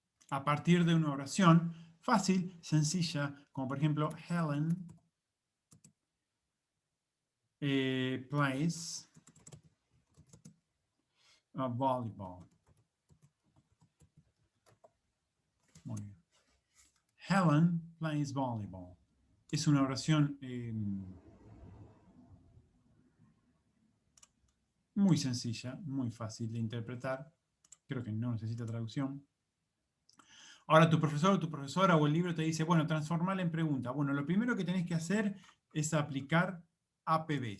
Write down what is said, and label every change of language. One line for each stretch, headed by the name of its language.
Spanish: A partir de una oración fácil, sencilla, como por ejemplo,
English: Helen plays volleyball.
Spanish: Muy bien.
English: Helen plays volleyball.
Spanish: Es una oración muy sencilla, muy fácil de interpretar. Creo que no necesita traducción. Ahora tu profesor o tu profesora o el libro te dice, bueno, transformala en pregunta. Bueno, lo primero que tenés que hacer es aplicar APB.